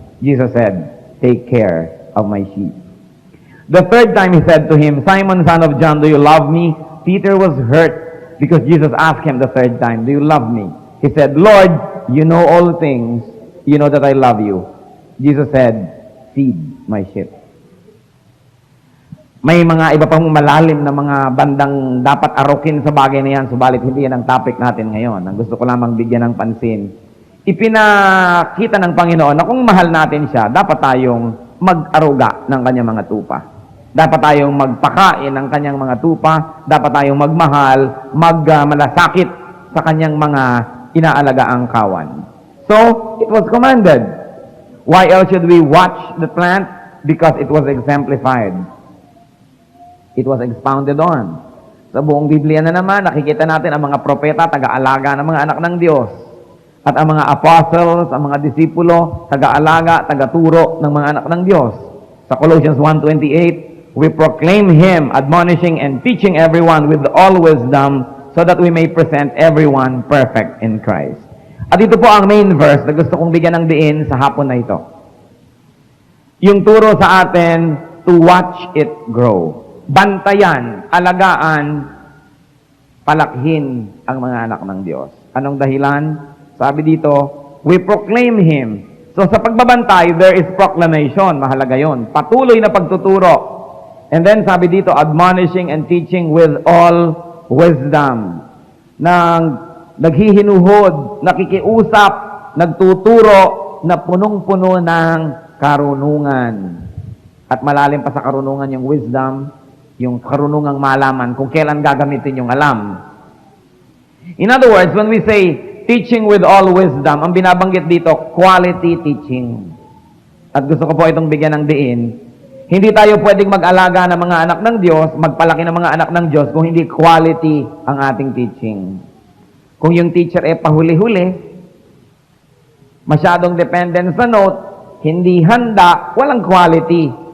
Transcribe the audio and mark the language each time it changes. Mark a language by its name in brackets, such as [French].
[English] Jesus said, take care of my sheep. The third time he said to him, Simon, son of John, do you love me? Peter was hurt because Jesus asked him the third time, do you love me? He said, Lord, you know all things. You know that I love you. Jesus said, feed my sheep. [Filipino] May mga iba pang malalim na mga bandang dapat arukin sa bagay na yan, subalit hindi yan ang topic natin ngayon. Ang gusto ko lamang bigyan ng pansin. Ipinakita ng Panginoon na kung mahal natin siya, dapat tayong mag-aruga ng kanyang mga tupa. Dapat tayong magpakain ng kanyang mga tupa. Dapat tayong magmahal, malasakit sa kanyang mga inaalagaang kawan. [English] So, it was commanded. Why else should we watch the plant? Because it was exemplified. It was expounded on. [Filipino] Sa buong Biblia na naman, nakikita natin ang mga propeta, taga-alaga ng mga anak ng Diyos. At ang mga apostles, ang mga disipulo, taga-alaga, taga-turo ng mga anak ng Diyos. [English] Sa Colossians 1:28, we proclaim Him, admonishing and teaching everyone with all wisdom, so that we may present everyone perfect in Christ. [Filipino] At ito po ang main verse na gusto kong bigyan ng diin sa hapon na ito. Yung turo sa atin, [English] to watch it grow. [Filipino] Bantayan, alagaan, palakhin ang mga anak ng Diyos. Anong dahilan? Sabi dito, [English] we proclaim Him. [Filipino] So sa pagbabantay, [English] there is proclamation. [Filipino] Mahalaga yon. Patuloy na pagtuturo. [English] And then [Filipino] sabi dito, [English] admonishing and teaching with all wisdom. [Filipino] Naghihinuhod, nakikiusap, nagtuturo na punong-puno ng karunungan. At malalim pa sa karunungan yung wisdom, yung karunungang malaman kung kailan gagamitin yung alam. [English] In other words, when we say teaching with all wisdom, [Filipino] ang binabanggit dito, [English] quality teaching. [Filipino] At gusto ko po itong bigyan ng diin. Hindi tayo pwedeng mag-alaga ng mga anak ng Diyos, magpalaki ng mga anak ng Diyos kung hindi quality ang ating teaching. Kung yung teacher pahuli-huli, masyadong dependent sa note, hindi handa, walang quality.